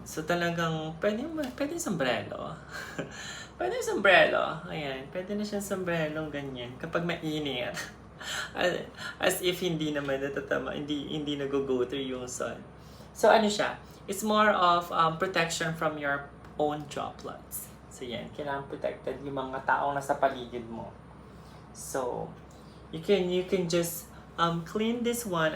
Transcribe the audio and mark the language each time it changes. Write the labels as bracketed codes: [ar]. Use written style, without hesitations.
[tl] So talagang, pwede sombrero. Pwede sombrero. Ayan. Pwede na siyang sombrero, ganyan. Kapag mainit. As if hindi naman natatama, hindi nag-go through yung sun. So ano siya? [en] It's more of protection from your own droplets. [tl] So yan. Kailangan protected yung mga taong nasa paligid mo. [en] So, you can just clean this one.